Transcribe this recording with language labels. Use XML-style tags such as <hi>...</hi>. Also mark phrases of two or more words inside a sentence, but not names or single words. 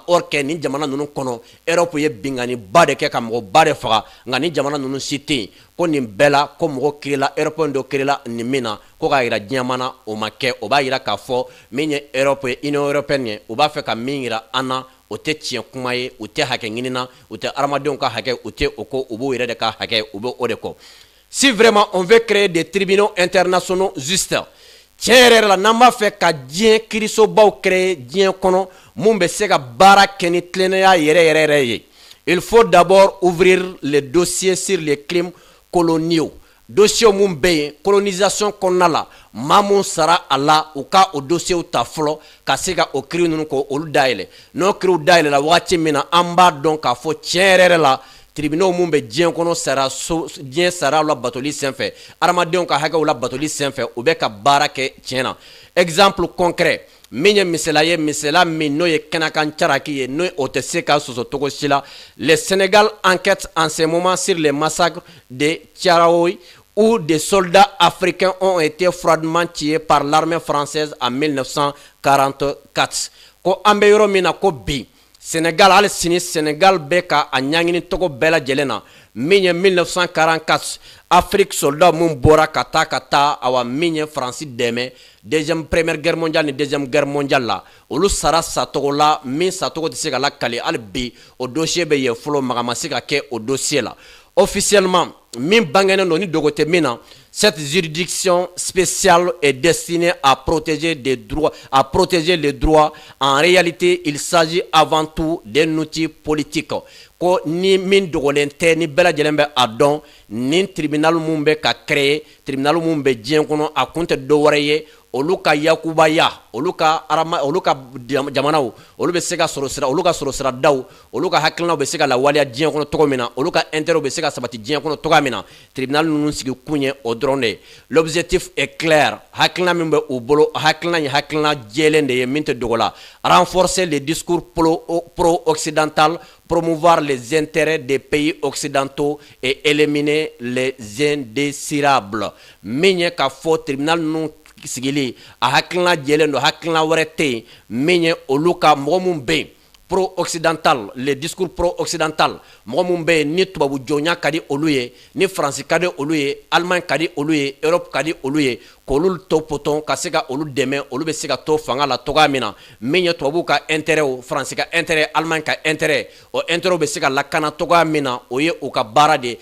<fr>Or que</fr> <bm>ni jamana ninnu kɔnɔ Europe ye benganiba de kɛ ka mɔgɔba de faga, nka ni jamana ninnu si tɛ yen ko nin bɛɛ la ko mɔgɔ kirila Européen dɔ kirila nin min na ko k'a jira diɲɛ mana o ma kɛ. O b'a jira k'a fɔ min ye Europe ye,</bm> <fr>Union européenne</fr> <bm>ye, o b'a fɛ ka min jira an na o tɛ tiɲɛ kuma ye, o tɛ hakɛ ɲinina, o tɛ adamadenw ka hakɛ, o tɛ o ko, o b'o yɛrɛ de ka hakɛ, o bɛ o de kɔ.</bm> <fr>Si vraiment on veut créer des tribunaux internationaux justes,</fr> <bm>tiɲɛ yɛrɛ la n'an b'a fɛ ka diɲɛ kiirisobaw créer diɲɛ kɔnɔ mun bɛ se ka baara kɛ ni tilennenya yɛrɛ yɛrɛ ye,</bm> <fr>il faut d'abord ouvrir les dossiers sur les crimes coloniaux.</fr> <bm>Dossier mun bɛ yen colonisation kɔnɔna la maa mun sara a la u ka o dossier ta fɔlɔ ka se ka o kiiri ninnu ko olu dayɛlɛ. N'o kiiriw dayɛlɛla wagati min na an b'a dɔn k'a fɔ tiɲɛ yɛrɛ la tribunaux mun bɛ diɲɛ kɔnɔ diɲɛ sariyaw la batoli senfɛ, adamadenw ka hakɛw la batoli senfɛ, u bɛ ka baara kɛ tiɲɛ na.</bm> <fr>Exemple concret</fr> <bm>min ye misala ye, misala min n'o ye kɛnɛkan caraki ye, n'o o tɛ se ka sɔsɔ cogo si la.</bm> <fr>Le Sénégal enquête en ce moment sur les massacres de Thiaroye où des soldats africains ont été froidement tués par l'armée française en 1944.</fr> <bm>Ko an bɛ yɔrɔ min na ko bi Sénégal, hali sini Sénégal bɛ ka a ɲaŋini tɔgɔ bɛɛ lajɛlen na min ye 1944 Afrique soldat mun bɔra ka taa awa min ye Faransi dɛmɛ</bm> <fr>première guerre mondiale</fr> <bm>ni</bm> <fr>deuxième guerre mondiale</fr> <bm>la, olu sara satogo la min satogo tɛ se ka lakali hali bi o dossier bɛ yen fɔlɔ maga ma se ka kɛ o dossier la. Officiellement, min bangenen don ni dogo tɛ min na,</bm> <fr>cette juridiction spéciale est destinée à protéger les droits. En réalité, il s'agit avant tout d'un outil politique.</fr> <bm>Ko ni min dogolen tɛ ni bɛɛ lajɛlen bɛ a dɔn ni tribunal mun bɛ ka créer, tribunal mun bɛ diɲɛ kɔnɔ a kun tɛ dɔ wɛrɛ ye olu ka yakubaya, olu ka jamanaw, olu bɛ se ka sɔrɔ sira, olu ka sɔrɔ sira daw, olu ka hakilinaw bɛ se ka lawaleya diɲɛ kɔnɔ cogo min na, olu ka intérêt bɛ se ka sabati diɲɛ kɔnɔ cogo min na, tribunal ninnu sigi kun ye o dɔrɔn de ye.</bm> <fr>L'objectif est clair,</fr> <bm>hakilina min bɛ u bolo, hakilina ye hakilina jɛlen de ye min tɛ dogo la.</bm> <fr>Renforcer les discours pro-occidentaux, promouvoir les intérêts des pays occidentaux et éliminer les indésirables.</fr> <bm>Min ye ka fɔ tribunal ninnu sigili a hakilina jɛlen don, hakilina wɛrɛ tɛ yen min ye olu ka mɔgɔ mun bɛ yen pro-occidental,</bm> <fr>les discours pro-occidental,</fr> <bm>mɔgɔ mun bɛ yen ni tubabu jɔnya ka di olu ye, ni Faransi ka di olu ye, Allemagne ka di olu ye, Europe ka di olu ye, k'olu to potom ka se ka olu dɛmɛ, olu bɛ se ka to fanga la togoya min na, min ye tubabu ka intérêt o, Faransi ka intérêt, Allemagne ka intérêt, o intérêt bɛ se ka lakana togoya min na, o ye u ka baara de.</bm>